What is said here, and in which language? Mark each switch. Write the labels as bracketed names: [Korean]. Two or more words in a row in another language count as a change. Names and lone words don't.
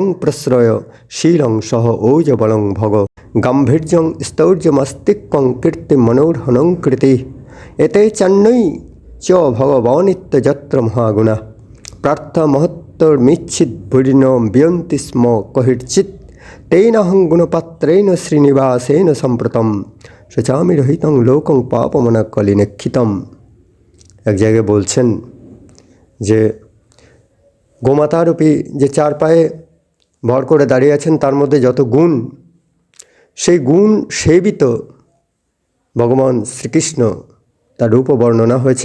[Sanskrit] প্রশ্রয় শীলং সহ ওজবলং ভগ গাম্ভীর্যং স্তৌর্যমস্তিক্কং কীর্তিমনোর্হনং কৃতি এতে চান্নৈ চ ভগবানিত্যযত্র মহাগুণা প্রার্থমহত্তরমিচ্ছিদ্ভুরিণ বিয়ন্তি স্ম কহির্চিৎ তেনাহং গুণপাত্রেণ শ্রীনিবাসেন সম্প্রতম সচামি রহিতং লোকং পাপমনা কলিনেক্ষিতম। [Bangla] এক জায়গায় বলছেন যে গোমাতারূপী যে চার পায়ে ভর করে দাঁড়িয়ে আছেন, তার মধ্যে যত গুণ, সেই গুণ সেবিত ভগবান শ্রীকৃষ্ণ, তার রূপ বর্ণনা হয়েছে।